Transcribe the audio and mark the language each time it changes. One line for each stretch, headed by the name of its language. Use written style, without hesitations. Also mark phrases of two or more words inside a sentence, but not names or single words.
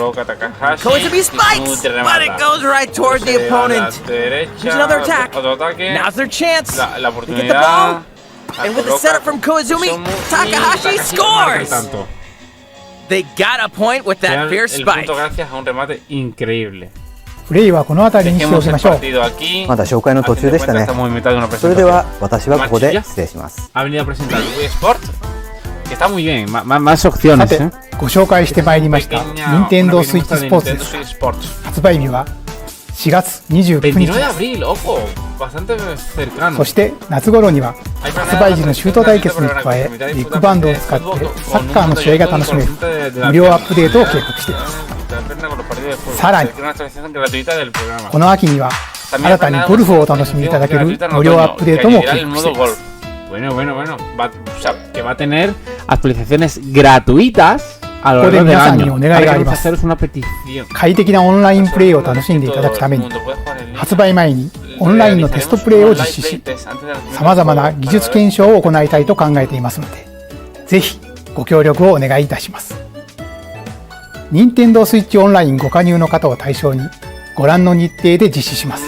English: Koizumi spikes, but it goes right toward the opponent. Here's another attack. Now's their chance. They get the ball. And with the setup from Koizumi, Takahashi scores! They got a point with that fierce spike.
Japanese: プレイはこの辺りにしておきましょう。まだ紹介の途中でしたね。それでは私はここで失礼します。
Spanish: Está muy bien, más opciones.
Japanese: さて、ご紹介してまいりました任天堂スイッチスポーツです。発売日は4月29日です。そして夏頃には発売時のシュート対決に加え、ビッグバンドを使ってサッカーの試合が楽しめる無料アップデートを計画しています。さらにこの秋には新たにゴルフをお楽しみいただける無料アップデートも計画しています。
Spanish: Bueno, o sea, que va a tener actualizaciones gratuitas a lo largo del año. Vamos a haceros una petición.
Japanese: 快適なオンラインプレイを楽しんでいただくために、発売前にオンラインのテストプレイを実施し、様々な技術検証を行いたいと考えていますので、ぜひご協力をお願いいたします。任天堂スイッチオンラインご加入の方を対象に、ご覧の日程で実施します。